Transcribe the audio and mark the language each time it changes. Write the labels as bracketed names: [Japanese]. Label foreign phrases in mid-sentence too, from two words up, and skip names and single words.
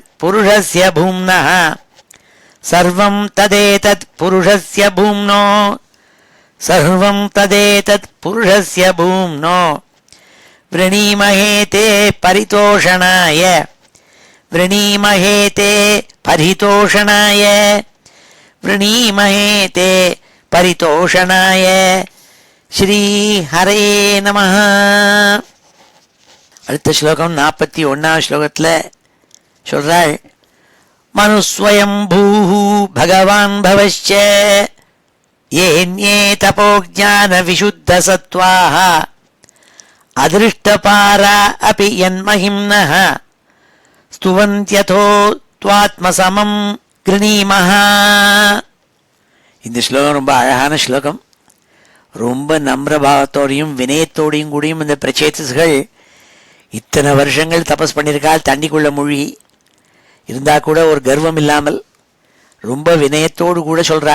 [Sanskrit] पुरुषस्य भूम्नः सर्वं तदेतत् पुरुषस्य भूम्नो सर्वं तदेतत् पुरुषस्य भूम्नो वृणीमहे ते परितोषणाय वृणीमहे ते परितोषणाय वृणीमहे ते परितोषणाय श्री हरे नमः. [Tamil] அடுத்த ஸ்லோகம் 41ஆம் ஸ்லோகத்தில் சொல்றாள், [Sanskrit] मनुस्वयम्भूः भगवान् பவश्च येऽन्ये तपोज्ञान विशुद्ध सत्त्वाः अदृष्टपारा अपि यन्महिम्नः स्तुवन्त्यथो त्वात्मसमं गृणीमः. [Tamil] இந்த ஸ்லோகம் ரொம்ப அழகான ஸ்லோகம். ரொம்ப நம்ரபாவத்தோடையும் வினயத்தோடையும் கூடியும் இந்த பிரச்சேதஸ்கள் இத்தனை வருஷங்கள் தபஸ் பண்ணியிருக்காள், தண்ணிக்குள்ள மூழ்கி இருந்தா கூட ஒரு கர்வம் இல்லாமல் ரொம்ப வினயத்தோடு கூட சொல்றாள்.